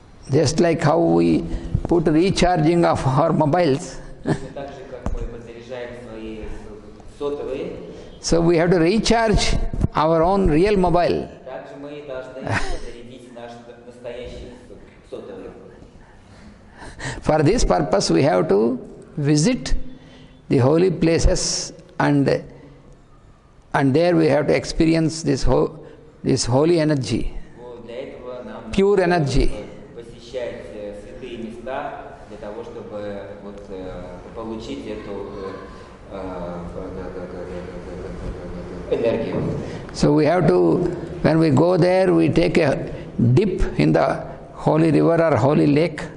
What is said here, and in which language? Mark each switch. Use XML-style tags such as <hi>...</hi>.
<en>just like how we put recharging of our mobiles.</en> <ru>Точно так же, как мы подзаряжаем свои сотовые,</ru> <en>So we have to recharge our own real mobile.</en> <ru>также мы должны зарядить наш настоящий сотовый.</ru> <en>For this purpose we have to visit the holy places, and there we have to experience this holy energy,</en> <ru>Вот для этого нам</ru> <en>pure energy.</en> <ru>посещать святые места для того, чтобы вот, получить эту энергию.</ru> <en>So we have to, when we go there, we take a dip in the holy river or holy lake.</en>